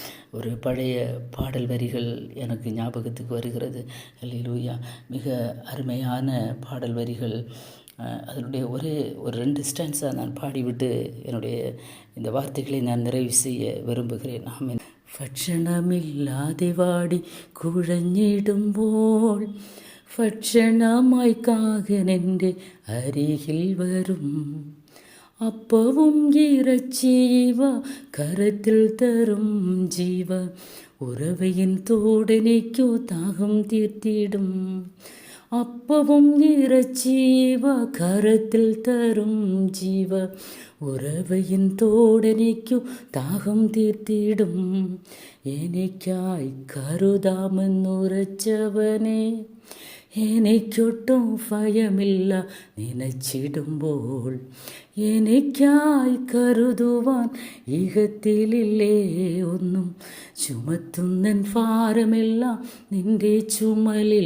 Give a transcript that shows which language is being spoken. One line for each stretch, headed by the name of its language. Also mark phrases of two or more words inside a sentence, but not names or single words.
Tamil: ஒரு பழைய பாடல் வரிகள் எனக்கு ஞாபகத்துக்கு வருகிறது. அல்லேலூயா. மிக அருமையான பாடல் வரிகள். அதனுடைய ஒரு 2 ஸ்டான்ஸாக நான் பாடிவிட்டு என்னுடைய இந்த வார்த்தைகளை நான் நிறைவு செய்ய விரும்புகிறேன். ஆமென்.
Malayalam: ഭക്ഷണമില്ലാതെ വാടി കുഴഞ്ഞിടുമ്പോൾ ഭക്ഷണമായി കാകനെൻ്റെ അരികിൽ വരും. അപ്പവും ഇറച്ചിവ കരത്തിൽ തരും ജീവ, ഉറവയിൻ തോടെനിക്കു ദാഹം തീർത്തിടും. അപ്പവും ഇറച്ചിവ കരത്തിൽ തരും ജീവ, ഉറവയിൻ തോടെനിക്കു ദാഹം തീർത്തിടും. എനിക്കായി കരുതാമെന്നുറച്ചവനെ, എനിക്കൊട്ടും ഭയമില്ല നനച്ചിടുമ്പോൾ. എനിക്കായി കരുതുവാൻ ഇഹത്തിലില്ലേ ഒന്നും, ചുമത്തുന്നൻ ഭാരമെല്ലാം നിന്റെ ചുമലിൽ.